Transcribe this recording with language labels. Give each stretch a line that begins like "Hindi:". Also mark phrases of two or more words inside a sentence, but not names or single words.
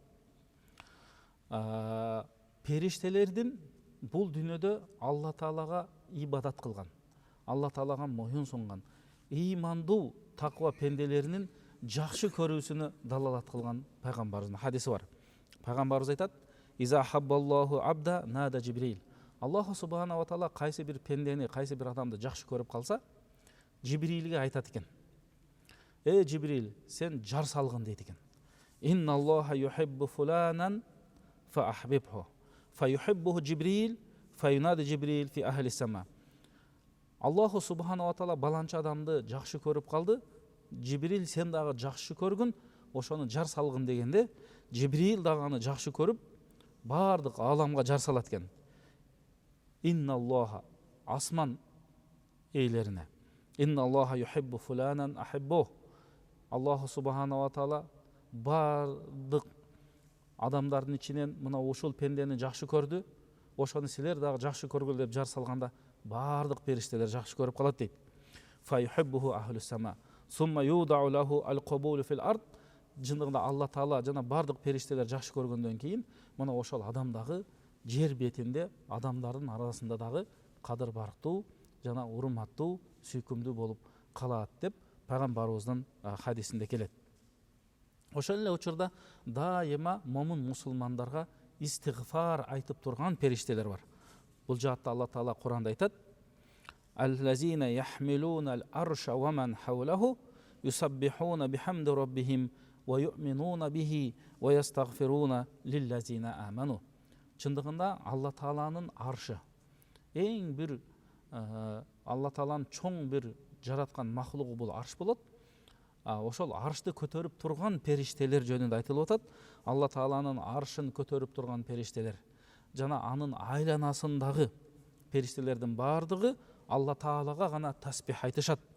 Kyrgyz: Периштелердин бул дүйнөдө Алла Таалага ибадат кылган, Алла Таалага моюн сунган, ыймандуу таква пенделеринин жакшы көрүүсүнө далалат кылган пайгамбарыбыздын хадиси бар. Пайгамбарыбыз айтат:
Arabic: "إذا أحب الله عبدا نادى جبريل." الله سبحانه وتعالى
Kyrgyz: кайсы бир пендени, кайсы бир адамды жакшы көрүп калса, Жибрилге айтат экен: Жибрил, сен жар салгын дейт экен.
Arabic: "إن الله يحب فلانا فأحببه، فيحبه جبريل، فينادي جبريل في أهل السماء." الله سبحانه وتعالى
Kyrgyz: баланча адамды жакшы көрүп калды. Жибрил, сен дагы жакшы көргүн, ошону жар салгын дегенде, Жибрил дагы аны жакшы көрүп, бардык ааламга жар салат экен. Инналлаха, асман эйлерине.
Arabic: إن الله يحب فلانا أحببه. الله سبحانه وتعالى
Kyrgyz: бардык адамдардын ичинен мына ушул пендени жакшы көрдү, ошону силер дагы жакшы көргүл деп жар салганда, бардык периштелер жакшы көрүп калат дейт.
Arabic: فيحبه أهل السماء، ثم يوضع له القبول في الأرض.
Kyrgyz: Жындыгында Алла Таала жана бардык периштелер жакшы көргөндөн кийин, мына ошол адам дагы жер бетинде адамдардын арасында дагы кадыр барктуу жана урматтуу, сүйкүмдүү болуп калат деп пайгамбарыбыздын хадисинде келет. Ошол эле учурда дайыма момун мусулмандарга истигфар айтып турган периштелер бар. Бул жаатта Алла Таала Кур'анда айтат:
Arabic: "الذين يحملون العرش ومن حوله يسبحون بحمد ربهم ويؤمنون به ويستغفرون للذين آمنوا."
Kyrgyz: Чындыгында Алла Тааланын аршы эң бир Алла Тааланын чоң бир жараткан махлугу бул арш болот. Ошол аршты көтөрүп турган периштелер жөнүндө айтылып атат. Алла Тааланын аршын көтөрүп турган периштелер жана анын айланасындагы периштелердин бардыгы Алла Таалага гана тасбих айтышат.